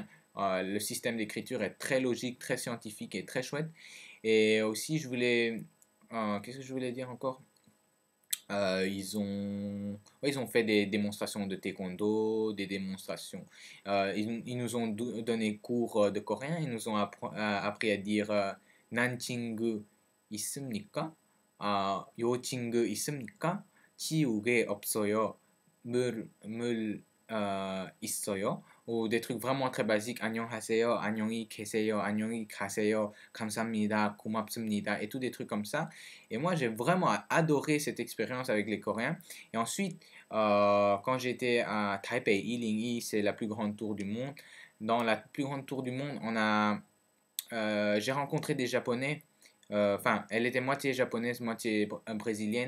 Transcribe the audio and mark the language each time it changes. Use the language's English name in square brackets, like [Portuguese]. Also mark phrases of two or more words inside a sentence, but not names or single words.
[French] Le système d'écriture est très logique, très scientifique et très chouette. Et aussi, qu'est-ce que je voulais dire encore? Ouais, ils ont fait des démonstrations de taekwondo, des démonstrations. Ils nous ont donné cours de coréen. Ils nous ont appris à dire [Korean] 난친구 있습니까? 요 친구 있습니까? 지우개 없어요. 물 있어요. [French] Ou des trucs vraiment très basiques. [Korean] 안녕하세요, 안녕히 계세요, 안녕히 가세요, 감사합니다, 고맙습니다, [French] et tout des trucs comme ça. Et moi, j'ai vraiment adoré cette expérience avec les Coréens. Et ensuite, quand j'étais à Taipei, Ilingi, c'est la plus grande tour du monde. Dans la plus grande tour du monde, j'ai rencontré des Japonais. Enfin, elle était moitié japonaise, moitié brésilienne.